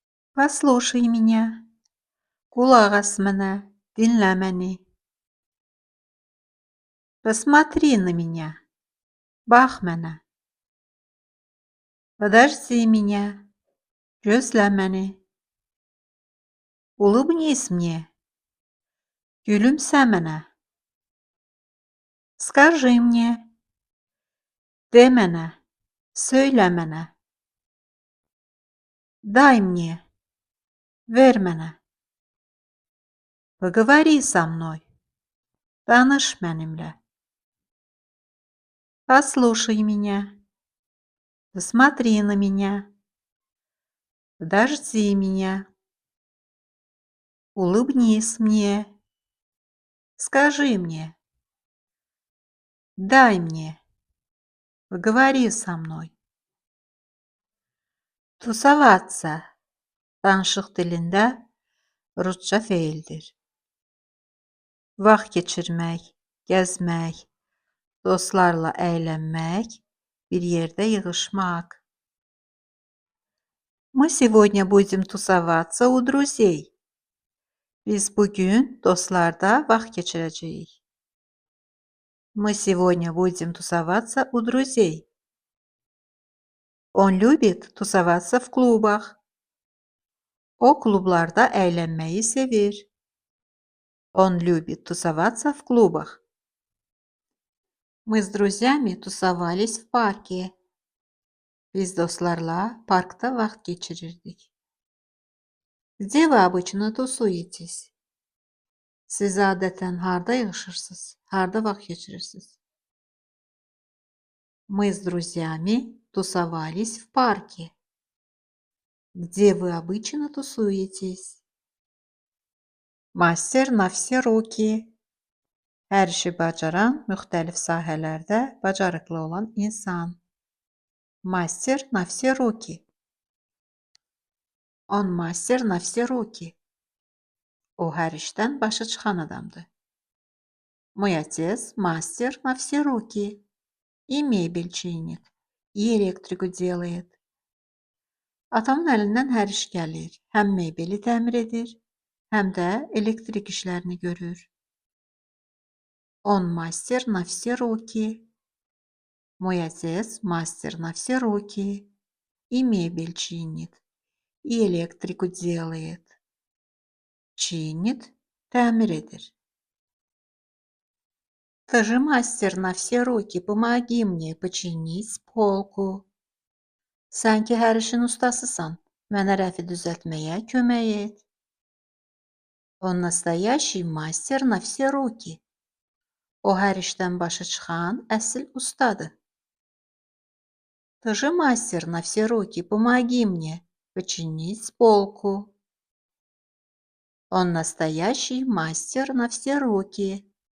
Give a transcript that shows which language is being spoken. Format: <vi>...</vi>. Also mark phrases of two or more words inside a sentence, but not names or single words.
<ru>Послушай меня,</ru> <az>qulaq as mənə, dinlə məni.</az> <ru>Посмотри на меня,</ru> <az>bax mənə.</az> <ru>Подожди меня,</ru> <az>gözlə məni.</az> <ru>Улыбнись мне,</ru> <az>gülümsə mənə.</az> <ru>Скажи мне,</ru> <az>de mənə, söylə mənə.</az> <ru>Дай мне,</ru> <az>ver mənə.</az> <ru>Поговори со мной,</ru> <az>danış mənimlə.</az> <ru>Послушай меня, посмотри на меня. Подожди меня. Улыбнись мне. Скажи мне. Дай мне. Поговори со мной.</ru> <az>Tuzavаться danışıq dilində rusca feildir. Vaxt keçirmək, gəzmək, dostlarla əylənmək, bir yerdə yığışmaq.</az> <ru>Мы сегодня будем тусоваться у друзей.</ru> <az>Biz bugün dostlarda vaxt keçirəcəyik.</az> <ru>Мы сегодня будем тусоваться у друзей. Он любит тусоваться в клубах.</ru> <az>O klublarda əylənməyi sevir.</az> <ru>Он любит тусоваться в клубах. Мы с друзьями тусовались в парке.</ru> <az>Biz dostlarla parkda vaxt keçirirdik.</az> <ru>Где вы обычно тусуетесь?</ru> <az>Siz adətən harda yığışırsınız? Harda vaxt keçirirsiniz?</az> <ru>Мы с друзьями тусовались в парке. Где вы обычно тусуетесь? Мастер на все руки.</ru> <az>Hər işi bacaran, müxtəlif sahələrdə bacarıqlı olan insan.</az> <ru>Мастер на все руки. Он мастер на все руки.</ru> <az>O hər işdən başı çıxan adamdır.</az> <ru>Мой отец мастер на все руки. И мебель чинит, и электрику делает.</ru> <az>Atamın əlindən hər iş gəlir. Həm mebeli təmir edir, həm də elektrik işlərini görür.</az> <ru>Он мастер на все руки. Мой отец мастер на все руки. И мебель чинит, и электрику делает. Чинит,</ru> <az>təmir edir.</az> <ru>Ты же мастер на все руки, помоги мне починить полку.</ru> <az>Sən ki hər işin ustasısan, mənə rəfi düzəltməyə kömək et.</az> <ru>Он настоящий мастер на все руки.</ru> <az>O hər işdən başı çıxan əsl ustadır.</az> <ru>Ты же мастер на все руки, помоги мне починить полку. Он настоящий мастер на все руки.</ru>